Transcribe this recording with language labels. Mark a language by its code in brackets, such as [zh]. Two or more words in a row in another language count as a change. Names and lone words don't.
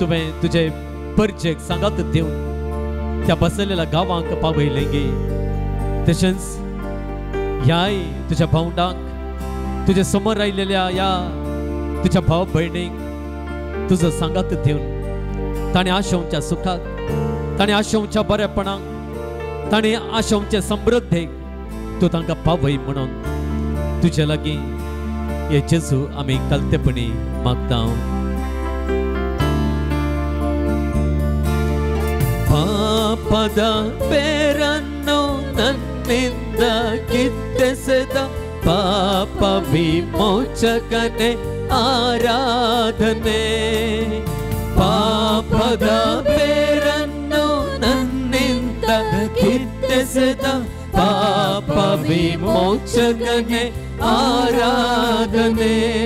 [kok] तुवें तुझे परिचयक सांगात दिवन त्या बसलेल्या गांवांक पावयलें गे तशेंच ह्याय तुझ्या भावंडांक तुझे समोर आयिल्ल्या ह्या तुझ्या भाव भयणीक तुझं सांगात दिवन ताणें आशोवच्या सुखाक ताणें आशोवच्या बरेपणाक ताणें आशोवचे समृद्धेक तूं तांकां पावय म्हणून तुजे लागीं हे जेजू आमी कलतेपणी मागता [kn] ಪಾಪದ ಬೇರನ್ನು ನನ್ನಿಂದ ಕಿತ್ತೆಸೆದ ಪಾಪ ವಿಮೋಚಕನೇ ಆರಾಧನೆ ಪಾಪದ ಬೇರನ್ನು ನನ್ನಿಂದ ಕಿತ್ತೆಸೆದ ಪಾಪ ವಿಮೋಚಕನೇ ಆರಾಧನೆ